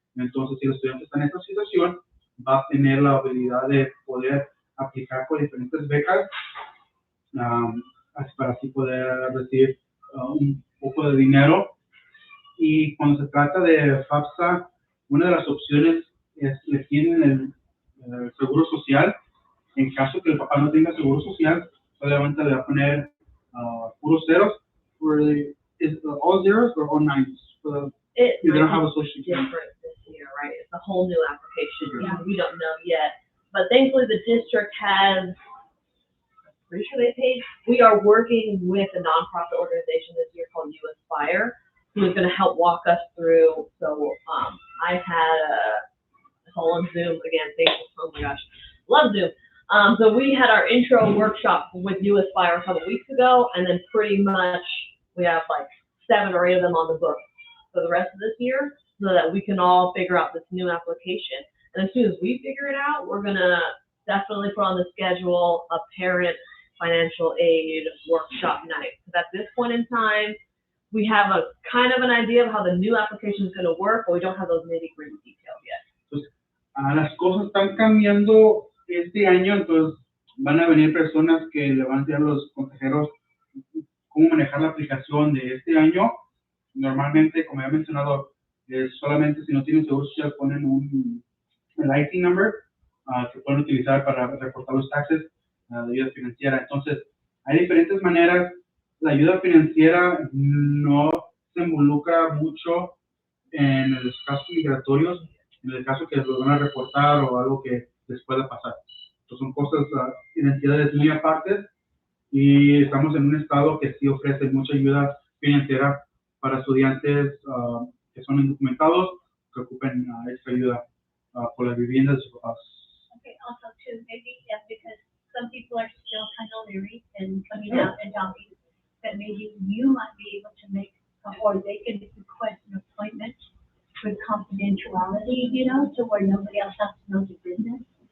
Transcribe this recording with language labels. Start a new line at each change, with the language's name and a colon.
Spanish: Entonces, si el estudiante está en esta situación, va a tener la habilidad de poder aplicar por diferentes becas para así poder recibir un poco de dinero. Y cuando se trata de FAFSA, una de las opciones es que tienen el seguro social. En caso que el papá no tenga seguro social, solamente le va a poner puros ceros.
English: Is it all zeros or all nines? You don't have a social security. Different this year, right? It's a whole new application. Yeah. We don't know yet. But thankfully the district has, I'm pretty sure they paid. We are working with a nonprofit organization this year called US Fire, who is going to help walk us through. So I've had it's all on Zoom again. Thank you. Oh my gosh. love Zoom. So we had our intro workshop with You Aspire a couple weeks ago, and then pretty much we have like 7 or 8 of them on the book for the rest of this year, so that we can all figure out this new application. And as soon as we figure it out, we're gonna definitely put on the schedule a parent financial aid workshop night. Because at this point in time, we have a kind of an idea of how the new application is going to work, but we don't have those nitty-gritty details yet.
Spanish: Entonces, las cosas están cambiando este año, entonces van a venir personas que le van a decir a los consejeros cómo manejar la aplicación de este año. Normalmente, como ya he mencionado, solamente si no tienen seguro social ponen el IT number que pueden utilizar para reportar los taxes de ayuda financiera. Entonces, hay diferentes maneras. La ayuda financiera no se involucra mucho en los casos migratorios, en el caso que los van a reportar o algo que les pueda pasar. Entonces, son cosas, identidades muy apartes, y estamos en un estado que sí ofrece mucha ayuda financiera para estudiantes que son indocumentados, que ocupen esta ayuda por las viviendas de sus papás.
English: Okay, also too, maybe, yeah, because some people are still kind of leery and coming out and talking, that maybe you might be able to make, or they can request an appointment with confidentiality, you know, so where nobody else has to know the business.